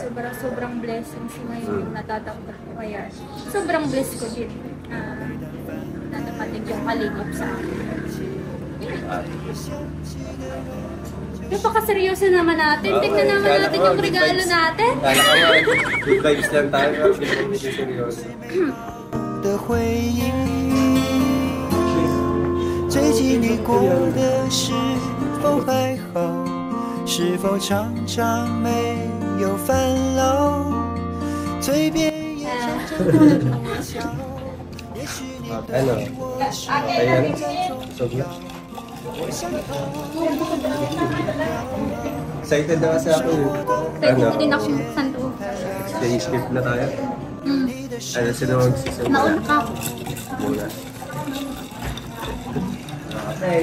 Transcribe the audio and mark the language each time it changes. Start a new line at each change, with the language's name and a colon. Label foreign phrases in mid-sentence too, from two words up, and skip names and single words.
Filipino: sobrang blessings ngayon yung natatanggap ko. Kaya sobrang blessed ko din na nakatig yung kalingap sa akin. Napakaseryoso naman natin. Tignan naman natin yung regalo natin. Kala ko nga,
English: good vibes
Filipino: lang tayo. Hindi seryoso.
Chinese: 的回忆，最近你过得是否还好？是否常常没有烦恼？嘴边也常常带着微笑。也许你
Filipino: Ano? Ayan. Sobra. Excited na kasi ako yun. Pwede din ako buksan to. Day shift na tayo. Ano, sino magsisimula? Nauna ka. Muna. Okay.